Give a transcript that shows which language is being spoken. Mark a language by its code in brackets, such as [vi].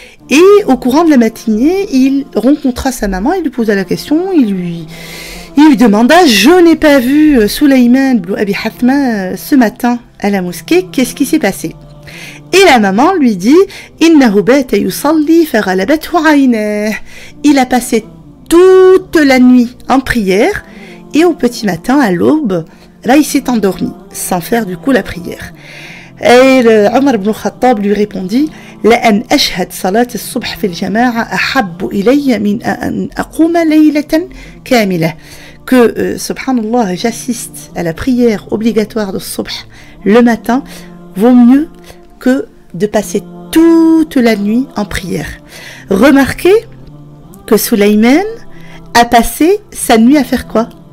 [fr] Et au courant de la matinée, il rencontra sa maman, il lui posa la question, il lui demanda: je n'ai pas vu Sulayman ibn Abi Hathama ce matin à la mosquée, qu'est-ce qui s'est passé? Et la maman lui dit: [ar] Innahu bata yusalli faghalabathu aynah. [fr] Il a passé toute la nuit en prière et au petit matin, à l'aube, là il s'est endormi, sans faire du coup la prière. Et Omar ibn Khattab lui répondit: [ar] لأن أشهد صلاة الصبح في الجماعة أحب إلي من أن أقوم ليلة كاملة. [fr] Que, subhanallah, j'assiste à la prière obligatoire de subh le matin vaut mieux que de passer toute la nuit en prière. Remarquez que Sulayman a passé sa nuit à faire quoi?